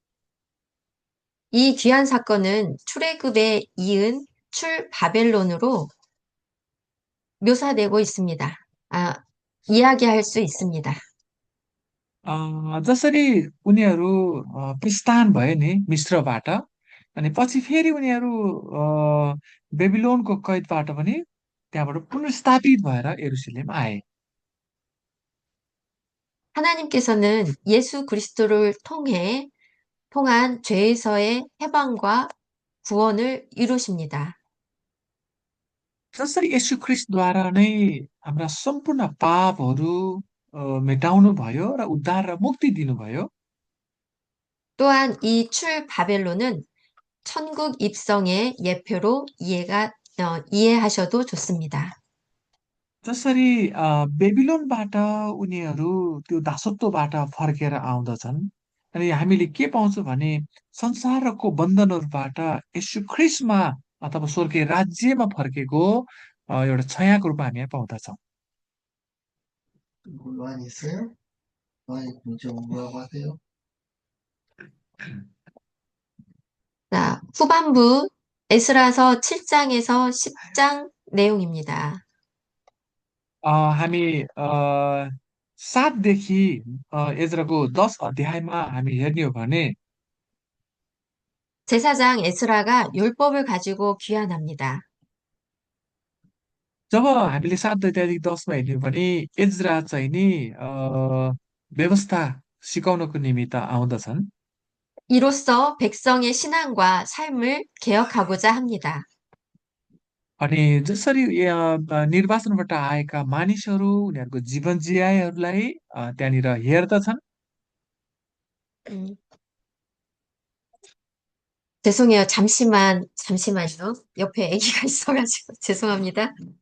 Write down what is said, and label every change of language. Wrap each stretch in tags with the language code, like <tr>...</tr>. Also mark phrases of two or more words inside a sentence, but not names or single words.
<ko>이 귀한 사건은 출애굽에 이은 출 바벨론으로 묘사되고 있습니다. 이야기할 수 있습니다.</ko> <ne>जसरी उनीहरू प्रस्थान भए नि मिश्रबाट अनि पछि फेरि उनीहरू अ, बेबिलोनको कैदबाट पनि त्यहाँबाट पुनर्स्थापित भएर यरुसलेम आए।</ne> <ko>하나님께서는 예수 그리스도를 통한 죄에서의 해방과 구원을 이루십니다.</ko> <ne>जसरी यसु ख्रिस्टद्वारा नै हाम्रा सम्पूर्ण पापहरू मेटाउनु भयो र उद्धार र मुक्ति दिनुभयो।</ne> <ko>또한 이 출 바벨론은 천국 입성의 예표로 이해하셔도 좋습니다.</ko> <ne>जसरी बेबिलोनबाट उनीहरू त्यो दासत्वबाट फर्केर आउँदछन् अनि हामीले के पाउँछौँ भने संसारको बन्धनहरूबाट यसु ख्रिस्टमा अथवा स्वर्गीय राज्यमा फर्केको एउटा छायाको रूपमा हामी यहाँ पाउँदछौँ।</ne> <ko>많이 있어요? 많이 좀 뭐라고 하세요? 자, 후반부 에스라서 7장에서 10장 내용입니다.</ko> <ne>हामी 7देखि एज्राको 10 अध्यायमा हामी हेर्ने हो भने</ne> <ko>제사장 에스라가 율법을 가지고 귀환합니다.</ko> <ne>जब हामीले 7 अध्यायदेखि 10मा हेर्ने हो भने एज्रा चाहिँ नि व्यवस्था सिकाउनको निमित्त आउँदछन्।</ne> <ko>이로써 백성의 신앙과 삶을 개혁하고자 합니다.</ko> <ne>अनि जसरी निर्वाचनबाट आएका मानिसहरू उनीहरूको जीवन जियाइहरूलाई त्यहाँनिर हेर्दछन्।</ne> <ko>음, 죄송해요. 잠시만요. 옆에 아기가 있어가지고 죄송합니다.</ko>